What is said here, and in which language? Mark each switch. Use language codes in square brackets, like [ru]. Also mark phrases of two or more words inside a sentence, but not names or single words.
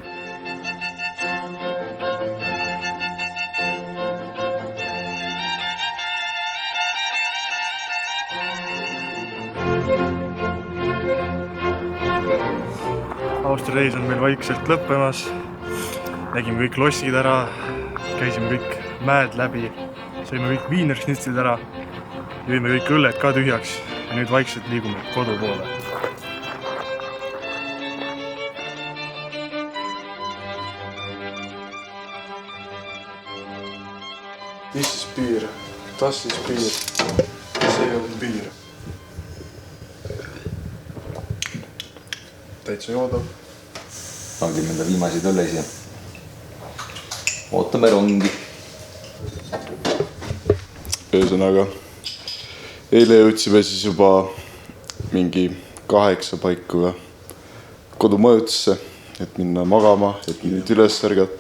[et] Austria reis on meil vaikselt lõppemas. Nägime kõik lossid ära, käisime kõik mäed läbi, sõime kõik [de] Wiener Schnitzlid [et] ära, jõime kõik õlled ka tühjaks ja nüüd vaikselt liigume kodu poole. [en] This is beer, [de] das is beer, [et] see on beer. Täitsa joodav. Hangime enda viimaseid õllesi ja ootame rongi. Ühesõnaga, eile jõudsime siis juba mingi 8 paiku kodumajutusse, et minna magama, et nüüd üles ärgata.